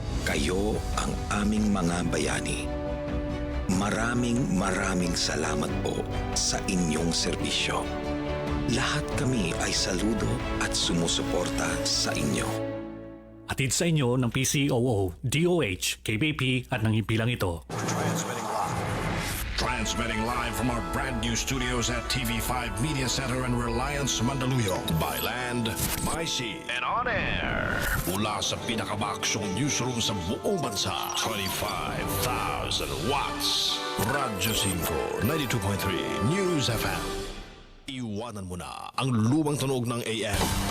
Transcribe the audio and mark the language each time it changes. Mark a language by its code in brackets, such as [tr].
[tl] Kayo ang aming mga bayani. Maraming salamat po sa inyong serbisyo. Lahat kami ay saludo at sumusuporta sa inyo. Hatid sa inyo ng PCOO, DOH, KBP at ng himpilang ito. [en] Transmitting live from our brand new studios at TV5 Media Center and Reliance Mandaluyong. By land, by sea, and on air. [tl] Mula sa pinakabaksyong newsroom sa buong bansa. 25,000 watts. Radyo 5, 92.3 News FM. Iwanan mo na ang lumang tunog ng AM.